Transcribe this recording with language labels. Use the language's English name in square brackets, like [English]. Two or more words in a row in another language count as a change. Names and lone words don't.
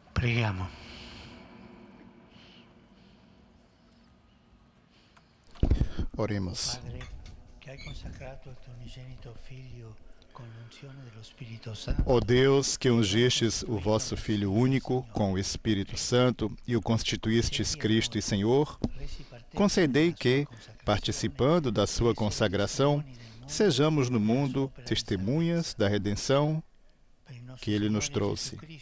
[Italian] Preghiamo. [Portuguese] Oremos. [Italian] Padre, che hai consacrato il tuo unigenito Figlio con l'unzione dello Spirito Santo. [Portuguese] Ó Deus, que ungistes o vosso Filho único com o Espírito Santo e o constituístes Cristo e Senhor, concedei que, participando da sua consagração, sejamos no mundo testemunhas da redenção que Ele nos trouxe.